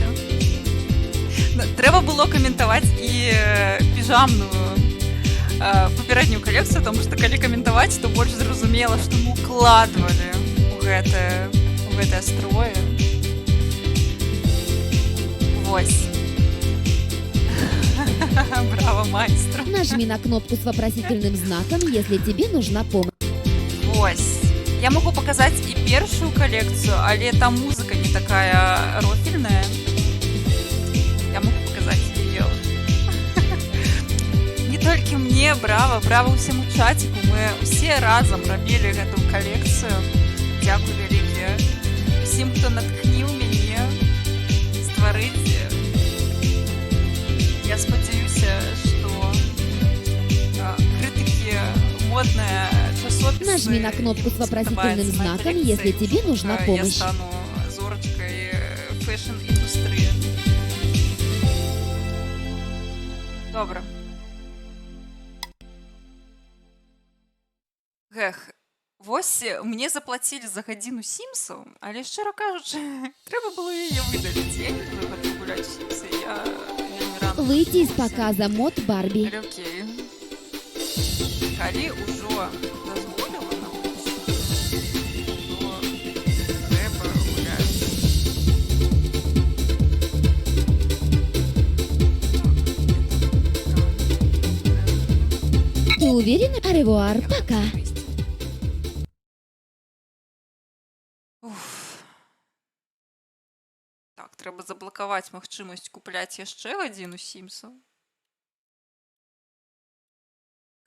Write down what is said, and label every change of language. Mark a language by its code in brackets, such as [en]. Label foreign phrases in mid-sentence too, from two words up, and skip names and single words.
[be] Трэба было каментаваць і піжамную папярэднюю калекцыю, таму што калі каментаваць, то больш зразумела, што мы укладвалі ў гэтае строе. Вось. Браво, майстра. [ru] Нажми на кнопку с вопросительным знаком, если тебе нужна помощь. [be] Вось. Я могу показаць і першую калекцыю, але там музыка не такая рофільная. Я могу показаць яе. Не толькі мне, браво ўсяму чаціку. Мы ўсе разам рабілі гэту калекцыю. Дзякуй вялікі усім, хто натхніў мяне стварыць. Я спадзяюся, што крытыкі модныя часопісы. [ru] Нажми на кнопку с вопросительным знаком, если тебе нужна помощь. [be] Я стану зорачкой фэшн-індустрыі. Добра. Гэх, вось мне заплацілі за гадзіну Сімсаў, але, шчыра кажучы, трэба было яе выдаліць. Я не буду гэта гуляць у Сімсы, я вельмі рана. [ru] Выйти из показа мод Барби. [be] Але окей. Калі ўжо дазволіла нам, то трэба гуляць. [ru] Ты уверен? Аревуар, пока. [be] Так, трэба заблакаваць магчымасць купляць яшчэ гадзіну Сімсаў.